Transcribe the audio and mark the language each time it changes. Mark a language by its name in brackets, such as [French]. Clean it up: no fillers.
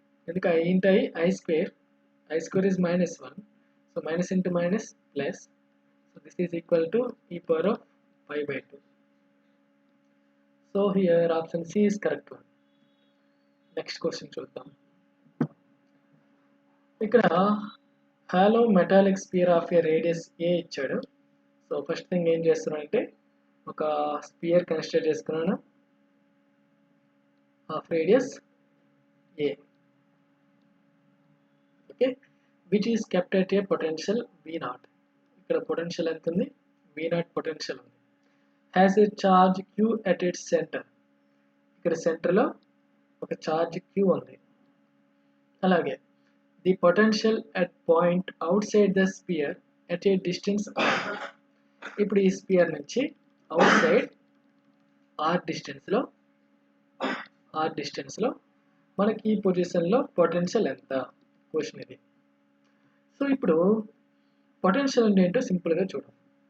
[English] ఎందుకు i into i square is -1. So minus into minus plus. So this is equal to e power of π/2. So here option C is correct one. Next question చూద్దాం. ఇక్కడ hollow metallic sphere of a radius A ఇచ్చాడు. So first thing [Telugu] ఏం చేస్తున్నానంటే [English] ఒక sphere consider చేసుకున్నాను of radius A. Okay, which is kept at a potential V0. [Telugu] ఇక్కడ potential ఎంత ఉంది, V0 పొటెన్షియల్ ఉంది. [English] has a charge Q at its center. [Telugu] ఇక్కడ సెంటర్లో ఒక చార్జ్ Q ఉంది. [English] అలాగే the potential at point outside the sphere at a distance R. [Telugu] ఇప్పుడు ఈ స్పియర్ నుంచి అవుట్ సైడ్ R డిస్టెన్స్లో మనకి ఈ పొజిషన్లో పొటెన్షియల్ ఎంత క్వశ్చన్ ఇది. సో ఇప్పుడు పొటెన్షియల్ అంటే ఏంటో సింపుల్గా చూడండి.